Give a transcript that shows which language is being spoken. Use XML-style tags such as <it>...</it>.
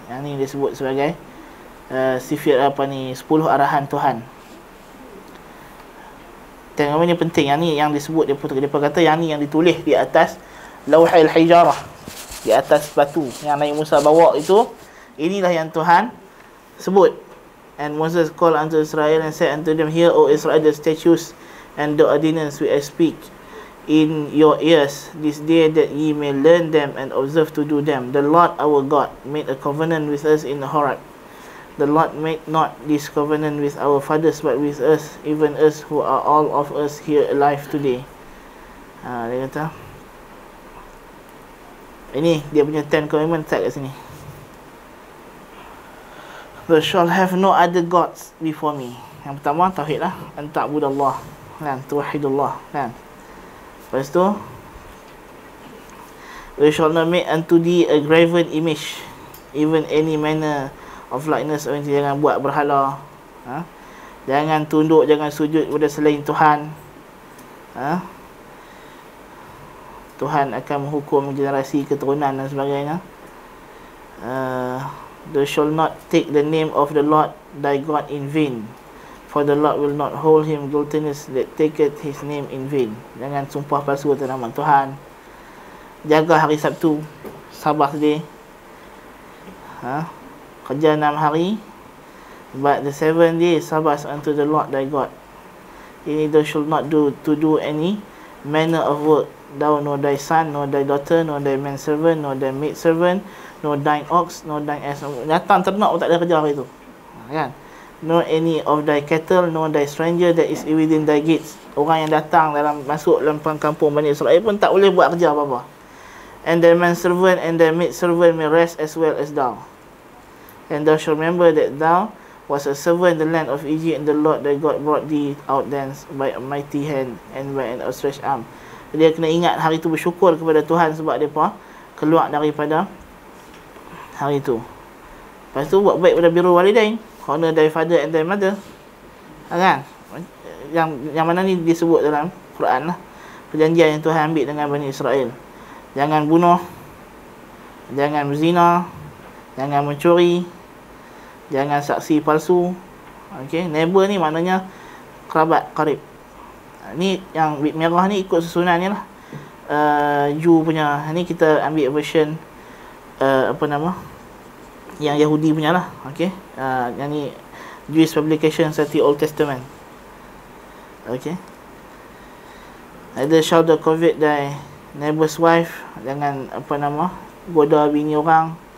<ms>Yang ni disebut sebagai sifir apa ni, 10 arahan Tuhan. Tengok ni penting. Yang ni yang disebut dia kata yang ni yang ditulis di atas Lauhil Hijarah, di atas batu yang Nabi Musa bawa itu. Inilah yang Tuhan sebut.</ms> <en>And Moses called unto Israel and said unto them, Hear, O Israel, the statutes and the ordinance which I speak in your ears this day, that ye may learn them and observe to do them. The Lord our God made a covenant with us in Horeb. The Lord made not this covenant with our fathers, but with us, even us who are all of us here alive today.</en> <ms>Dia kata ini dia punya 10 commandments kat sini.</ms> <en>Thou shalt have no other gods before me.</en> <ms>Yang pertama tauhid lah, an ta'budallah kan, tuwahidullah kan. Lepas tu,</ms> <en>thou shalt not make unto thee a graven image, even any manner of likeness.</en> <ms>Jangan buat berhala, jangan tunduk, jangan sujud kepada selain Tuhan. Tuhan akan menghukum generasi keturunan dan sebagainya.</ms> <en>Thou shalt not take the name of the Lord thy God in vain, for the Lord will not hold him guiltless that taketh his name in vain.</en> <ms>Jangan sumpah palsu atas nama Tuhan. Jaga hari Sabtu, Sabbath day. Kerja 6 hari,</ms> <en>but the 7th day is Sabbath unto the Lord thy God. Ini thou shalt not do any manner of work, thou nor thy son, nor thy daughter, nor thy manservant, nor thy maidservant, nor thine ox, nor thine ass.</en> <ms>Datang ternak pun tak ada kerja hari tu kan.</ms> <en>Nor any of thy cattle, nor thy stranger that is within thy gates.</en> <ms>Orang yang datang masuk dalam kampung Bani Israel pun tak boleh buat kerja apa-apa.</ms> <en>And thy manservant and thy maidservant may rest as well as thou. And thou shalt remember that thou was a servant in the land of Egypt, and the Lord thy God brought thee out thence by a mighty hand and by an outstretched arm.</en> <ms>Dia kena ingat hari tu, bersyukur kepada Tuhan sebab mereka keluar daripada hari tu. Lepas tu buat baik pada birrul walidain,</ms> <en>honor thy father and thy mother.</en> <ms>Kan? Yang mana ni disebut dalam Quran lah. Perjanjian yang Tuhan ambil dengan Bani Israel. Jangan bunuh, jangan berzina, jangan mencuri, jangan saksi palsu. Okey, neighbor ni maknanya kerabat, karib. Ni yang bit merah ni ikut susunan ni lah. Jew punya. Ni kita ambil version yang Yahudi punya lah. Okey, yang ni Jewish publication serta Old Testament.</ms> <en>Okey, either shall thou covet thy neighbor's wife,</en> <ms>jangan goda bini orang.</ms>